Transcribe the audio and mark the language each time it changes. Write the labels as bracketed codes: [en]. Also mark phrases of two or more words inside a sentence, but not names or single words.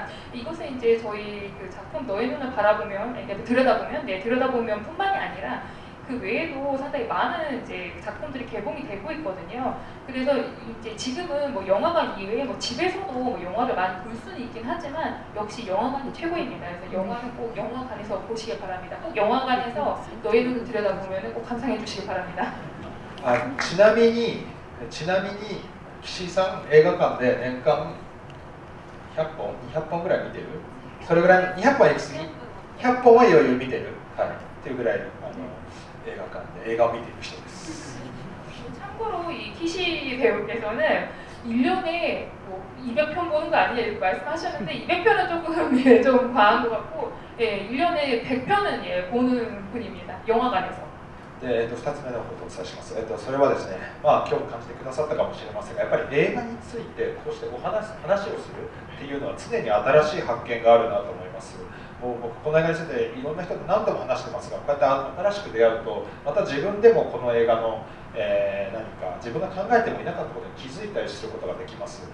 [ko] 이것은 이제 저희 그 작품 너의 눈을 바라보면, 들여다보면 뿐만이 아니라 그 외에도 상당히 많은 이제 작품들이 개봉이 되고 있거든요. 그래서 이제 지금은 뭐 영화관 이외에 뭐 집에서도 뭐 영화를 많이 볼 수는 있긴 하지만 역시 영화관이 최고입니다. 그래서 영화는 꼭 영화관에서 보시길 바랍니다. 꼭 영화관에서 너의 눈을 들여다보면 꼭 감상해 주시길 바랍니다. [ja] ちなみに岸井さん映画館で年間100本200本ぐらい見てる？それぐらい200本は行き過ぎ？100本は余裕見てる？はい。っていうぐらい映画館で映画を見ている人です。 [ko] 참고로 이 키시 배우께서는 1년에 뭐 200편 보는 거 아니에요? 이렇게 말씀하셨는데 200편은 조금 예, 좀 과한 것 같고 예, 1년에 100편은 예, 보는 분입니다. 영화관에서. [ja] 2 つ目のことをお伝えします。それはですね、今日も感じてくださったかもしれませんが、やっぱり映画についてこうして話をするっていうのは常に新しい発見があるなと思います。もう僕この映画についていろんな人と何度も話してますが、こうやって新しく出会うとまた自分でもこの映画の、何か自分が考えてもいなかったことに気づいたりすることができます。